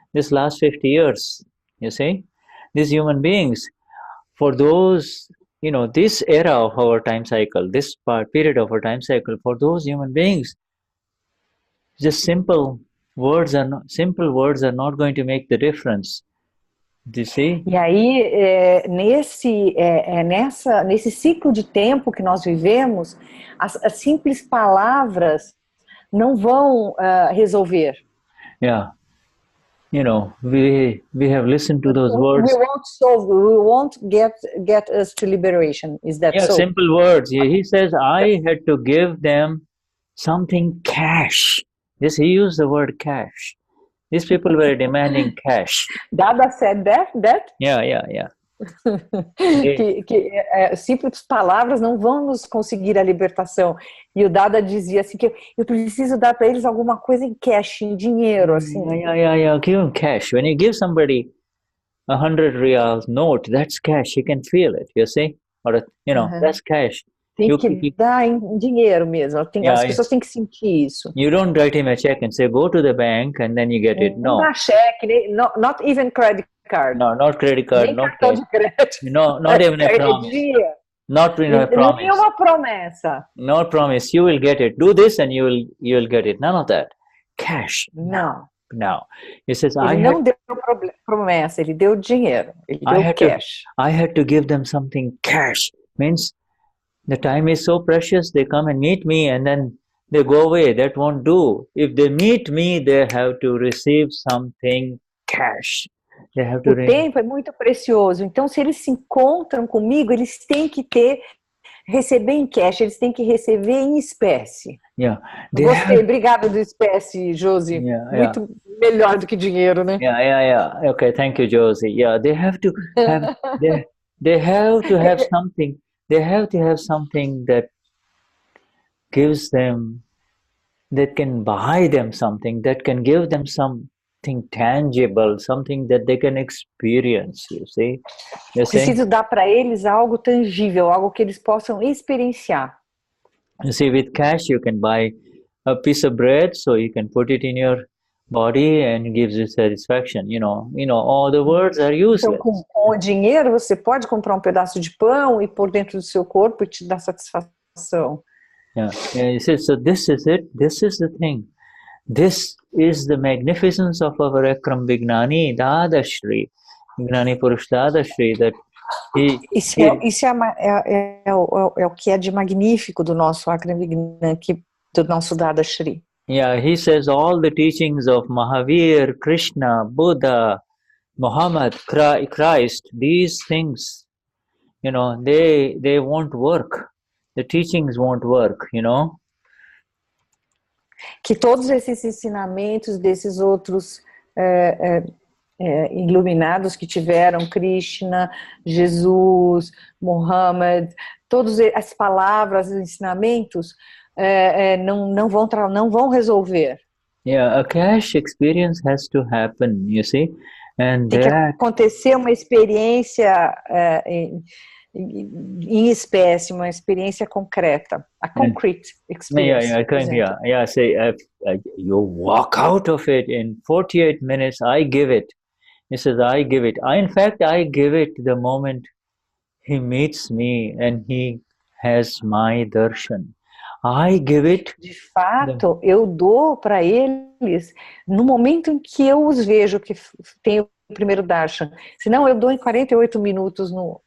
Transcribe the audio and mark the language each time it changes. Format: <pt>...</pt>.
<en>last 50 years, you see, these human beings, for those, this era of our time cycle, this period of our time cycle, for those human beings, just simple words are not going to make the difference. Do you see?</en> <pt>E aí, nesse ciclo de tempo que nós vivemos, as simples palavras não vão resolver.</pt> <en>Yeah. We have listened to those words. We won't get us to liberation. Is that so? Simple words. He says, I had to give them something cash. He used the word cash. These people were demanding cash. Dada said that? Yeah.</en> <pt>Simples palavras não vão nos conseguir a libertação. E o Dada dizia assim que eu preciso dar para eles alguma coisa em cash, em dinheiro, assim.</pt> <en>Yeah. Give them cash. When you give somebody 100 reals note, that's cash. You can feel it, you see? Or, that's cash.</en> <pt>Tem que dar em dinheiro mesmo. As pessoas têm que sentir isso.</pt> <en>You don't write him a check and say, go to the bank and then you get it. No.</en> <pt>Não dá cheque,</pt> <en>not even credit card. No, not credit card,</en> <pt>nem</pt> <en>not</en> <pt>cartão de crédito.</pt> <en>No, not even a promise. Not even a promise.</en> <pt>Nenhuma promessa.</pt> <en>No promise. You will get it. Do this and you will get it. None of that. Cash.</en> <pt>Não.</pt> <en>No. He says,</en> <pt>ele não deu promessa, ele deu dinheiro. Ele deu cash.</pt> <en>I had to give them something cash. Means the time is so precious, they come and meet me and then they go away. That won't do. If they meet me, they have to receive something cash. They have to</en> <pt>o tempo é muito precioso. Então, se eles se encontram comigo, eles têm que receber em cash, eles têm que receber em espécie.</pt> <en>Yeah.</en> <pt>Gostei, obrigada do espécie, Josi. Muito melhor do que dinheiro, né?</pt> <en>Yeah. Okay, thank you, Josie. Yeah, they have to have they have to have something. They have to have something that gives them, that can buy them something, that can give them something tangible, something that they can experience, you see?</en> <pt>Preciso dar para eles algo tangível, algo que eles possam experienciar.</pt> <en>You see, with cash you can buy a piece of bread, so you can put it in your body and it gives you satisfaction. All the words are useless.</en> <pt>Então, com o dinheiro você pode comprar um pedaço de pão e pôr dentro do seu corpo e te dar satisfação.</pt> <en>He says, so this is it. This is the thing. This is the magnificence of our Akram Vignan Dadashri, Gnani Purush Dadashri, that</en> <pt>Isso é o que é de magnífico do nosso Akram Vignan, do nosso Dadashri.</pt> <en>Yeah, he says all the teachings of Mahavir, Krishna, Buddha, Muhammad, Christ, these things, they won't work. The teachings won't work,</en> <pt>Que todos esses ensinamentos desses outros iluminados que tiveram, Krishna, Jesus, Muhammad, todas as palavras, os ensinamentos, não vão resolver.</pt> <en>Yeah, a cash experience has to happen, you see, and</en> <pt>tem que acontecer uma experiência em espécie, uma experiência concreta,</pt> <en>a concrete experience. Yeah. Say you walk out of it in 48 minutes. I give it. He says, I give it. In fact, I give it the moment he meets me and he has my darshan. I give it.</en> <pt>De fato, eu dou para eles no momento em que eu os vejo, que tem o primeiro darshan. Senão eu dou em 48 minutos no.</pt>